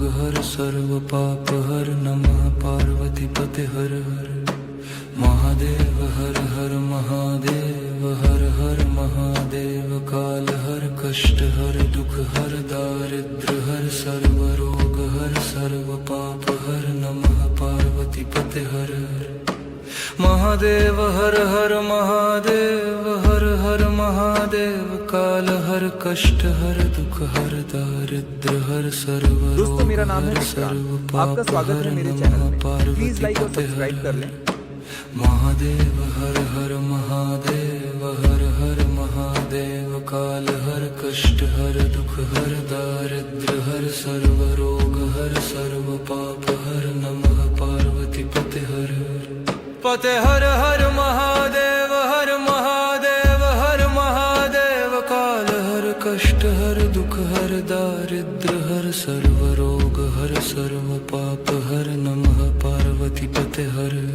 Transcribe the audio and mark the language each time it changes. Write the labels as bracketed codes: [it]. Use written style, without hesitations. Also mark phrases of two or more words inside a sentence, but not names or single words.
[sa] हर सर्व पाप हर नमः पार्वती पते हर हर महादेव हर हर महादेव हर हर महादेव काल हर कष्ट हर दुख हर दारिद्र हर सर्व रोग हर सर्व पाप हर नमः पार्वती पते हर हर महादेव हर हर महादेव हर हर महादेव काल हर कष्ट हर दुख हर दारिद्र हर सर्व [hi] दोस्तों मेरा नाम है [sa] रोग [hi] विक्रम। आपका स्वागत है मेरे चैनल में। प्लीज लाइक और सब्सक्राइब कर लें। [sa] महादेव हर हर महादेव हर हर महादेव काल हर कष्ट हर दुख हर दारिद्र हर सर्व रोग हर सर्व पाप हर नमः पार्वती पते हर हर महादेव हर महादेव हर महादेव काल हर कष्ट हर दुख हर दारिद्र हर सर्व रोग हर सर्व पाप हर नमः पार्वती पते हर